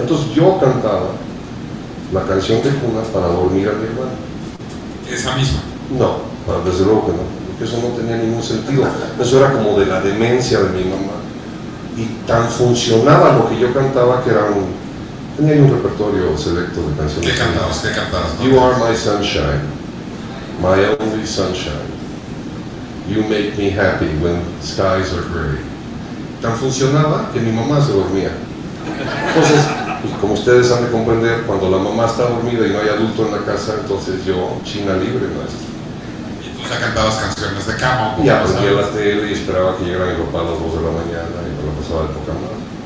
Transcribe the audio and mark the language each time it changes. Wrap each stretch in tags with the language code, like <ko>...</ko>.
<es>Entonces yo cantaba la canción de cuna para dormir a mi hermano. Esa misma. No, desde luego que no, porque eso no tenía ningún sentido. Eso era como de la demencia de mi mamá. Y tan funcionaba lo que yo cantaba que tenía un repertorio selecto de canciones. ¿Qué cantabas? ¿Qué cantabas?</es> <en>You are my sunshine, my only sunshine. You make me happy when skies are gray.</en> <es>Tan funcionaba que mi mamá se dormía. Entonces, pues, como ustedes han de comprender, cuando la mamá está dormida y no hay adulto en la casa, entonces yo, China libre, maestro. Y tú ya cantabas canciones de cama. Y aprendí a la tele y esperaba que llegara mi papá a las 2 de la mañana y me la pasaba de poca madre.</es>